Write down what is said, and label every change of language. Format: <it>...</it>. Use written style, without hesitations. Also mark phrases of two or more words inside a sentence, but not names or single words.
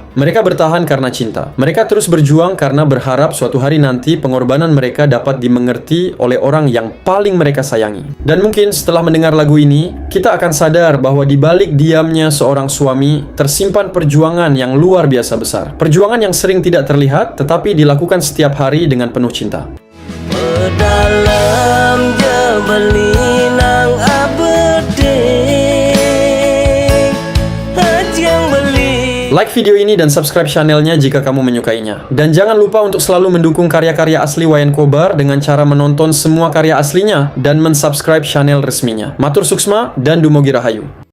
<id>Mereka bertahan karena cinta. Mereka terus berjuang karena berharap suatu hari nanti pengorbanan mereka dapat dimengerti oleh orang yang paling mereka sayangi. Dan mungkin setelah mendengar lagu ini, kita akan sadar bahwa di balik diamnya seorang suami tersimpan perjuangan yang luar biasa besar. Perjuangan yang sering tidak terlihat tetapi dilakukan setiap hari dengan penuh cinta. Pedalam jabelinang abede yang beli. Like video ini dan subscribe channelnya jika kamu menyukainya. Dan jangan lupa untuk selalu mendukung karya-karya asli Wayan Kobar dengan cara menonton semua karya aslinya dan mensubscribe channel resminya.</id> <ban>Matur Suksma dan Dumogi Rahayu.</ban>